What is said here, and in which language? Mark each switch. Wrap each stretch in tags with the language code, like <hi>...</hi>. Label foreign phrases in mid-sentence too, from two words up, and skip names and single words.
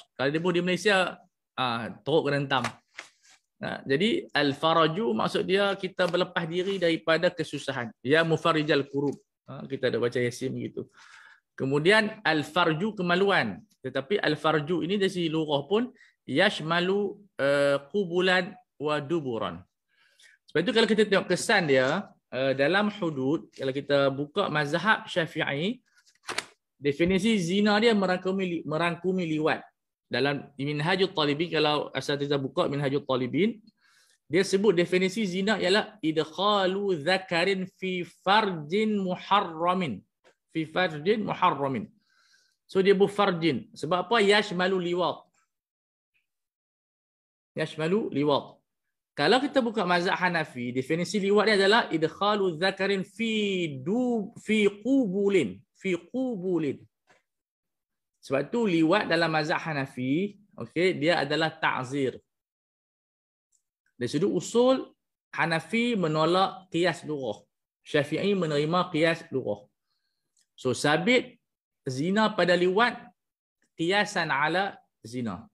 <ms>Kalau dia pun di Malaysia teruk kena hentam. Jadi al-faraju maksud dia kita berlepas diri daripada kesusahan.</ms> <ar>يا مفرج الكروب.</ar> <ms>Kita ada baca Yasin begitu. Kemudian al-farju kemaluan. Tetapi al-farju ini dari segi lughah pun</ms> <ar>يشمل قبلاً ودبراً.</ar> <ms>Sebab itu kalau kita tengok kesan dia dalam hudud, kalau kita buka mazhab Syafi'i, definisi zina dia merangkumi liwat. Dalam Minhajul Talibin, kalau asatizah buka Minhajul Talibin, dia sebut definisi zina ialah</ms> <ar>إدخال ذكر في فرج محرم. في فرج محرم.</ar> <ms>So dia farjin. Sebab apa?</ms> <ar>يشمل لواط. يشمل لواط.</ar> <ms>Kalau kita buka mazhab Hanafi, definisi liwat dia adalah</ms> <ar>إدخال ذكر في قبل. في قبل.</ar> <ms>Sebab tu liwat dalam mazhab Hanafi, okey, dia adalah ta'zir. Dari sudut usul, Hanafi menolak</ms> <ar>قياس لغة.</ar> <ms>Syafi'i menerima</ms> <ar>قياس لغة.</ar> <ms>So sabit zina pada liwat</ms> <ar>قياساً على زنا.</ar>